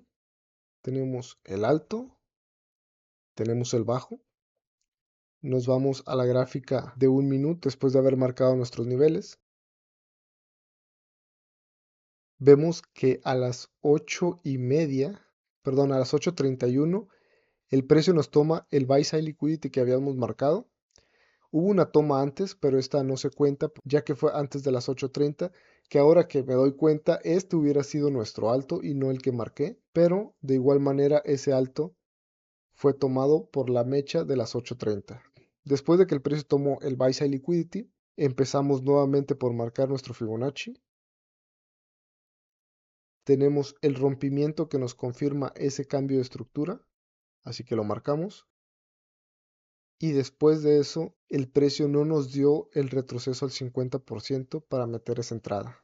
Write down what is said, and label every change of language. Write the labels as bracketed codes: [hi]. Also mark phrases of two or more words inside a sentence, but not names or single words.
[es] Tenemos el alto, tenemos el bajo. Nos vamos a la gráfica de un minuto después de haber marcado nuestros niveles. Vemos que a las 8:30, perdón, a las 8:31, el precio nos toma el [en] buy side liquidity [es] que habíamos marcado. Hubo una toma antes, pero esta no se cuenta, ya que fue antes de las 8:30, que ahora que me doy cuenta, este hubiera sido nuestro alto y no el que marqué, pero de igual manera ese alto fue tomado por la mecha de las 8:30. Después de que el precio tomó el [en] buy side liquidity, [es] empezamos nuevamente por marcar nuestro Fibonacci. Tenemos el rompimiento que nos confirma ese cambio de estructura, así que lo marcamos. Y después de eso, el precio no nos dio el retroceso al 50% para meter esa entrada.